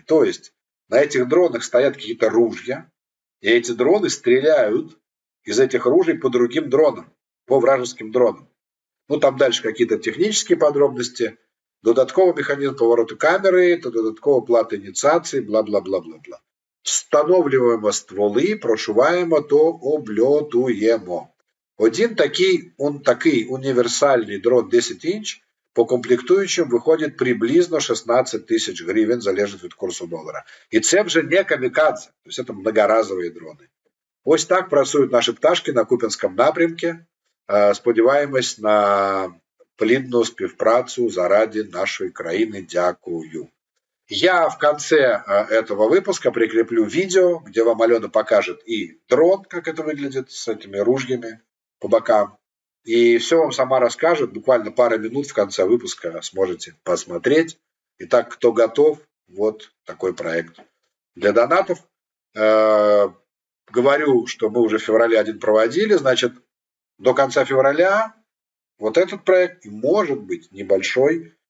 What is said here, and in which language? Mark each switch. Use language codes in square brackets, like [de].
[ru] То есть на этих дронах стоят какие-то ружья, и эти дроны стреляют из этих ружей по другим дронам, по вражеским дронам. Там дальше какие-то технические подробности, додатковий механізм повороту камери, та додаткова плата ініціації, бла-бла-бла-бла-бла. [uk] встановлюємо стволи, прошиваємо, то обльотуємо. Один такий універсальний дрон 10 інч по комплектуючим виходить приблизно 16 тисяч гривень, залежить від курсу долара. І це вже не камікадзе, тобто це многоразові дрони. Ось так працюють наші пташки на Куп'янському напрямку. Сподіваємось на плідну співпрацю заради нашої країни. Дякую. [ru] Я в конце этого выпуска прикреплю видео, где вам Алена покажет и дрон, как это выглядит, с этими ружьями по бокам. И все вам сама расскажет, буквально пару минут в конце выпуска сможете посмотреть. Итак, кто готов, вот такой проект. Для донатов говорю, что мы уже в феврале один проводили, значит, до конца февраля вот этот проект, и может быть небольшой.